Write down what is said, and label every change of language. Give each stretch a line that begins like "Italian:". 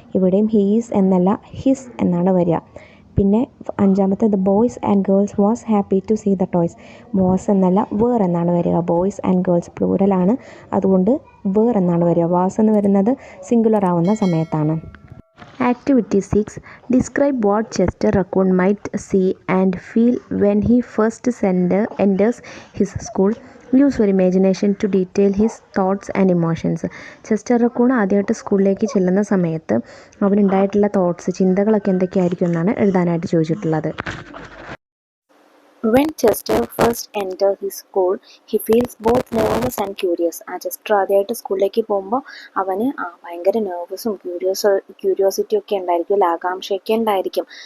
Malayalam: ഇവിടെയും ഹീസ് എന്നല്ല ഹിസ് എന്നാണ് വരിക. പിന്നെ 5
English: The boys and girls was happy to see the toys.
Malayalam: Was എന്നല്ല വേർ എന്നാണ് വരിക. ബോയ്സ് ആൻഡ് ഗേൾസ് പ്ലൂരലാണ്, അതുകൊണ്ട് വേർ എന്നാണ് വരിക. വാസ് എന്ന് വരുന്നത് സിംഗുലർ ആവുന്ന സമയത്താണ്.
English: Activity 6. Describe what Chester Raccoon might see and feel when he first enters his school. Use your imagination to detail his thoughts and emotions.
Malayalam: Chester raccoon ആദ്യമായിട്ട് സ്കൂളിലേക്ക് ചെല്ലുന്ന സമയത്ത് അവനുണ്ടായിട്ടുള്ള തോട്ട്സ്, ചിന്തകളൊക്കെ എന്തൊക്കെയായിരിക്കും എന്നാണ് എഴുതാനായിട്ട് ചോദിച്ചിട്ടുള്ളത്.
English: When Chester first enters his school, he feels both nervous and curious.
Malayalam: Chester ആദ്യമായിട്ട് സ്കൂളിലേക്ക് പോകുമ്പോൾ അവന് ഭയങ്കര നെർവസും ക്യൂരിയോസിറ്റി ഒക്കെ ഉണ്ടായിരിക്കും, ആകാംക്ഷയൊക്കെ ഉണ്ടായിരിക്കും.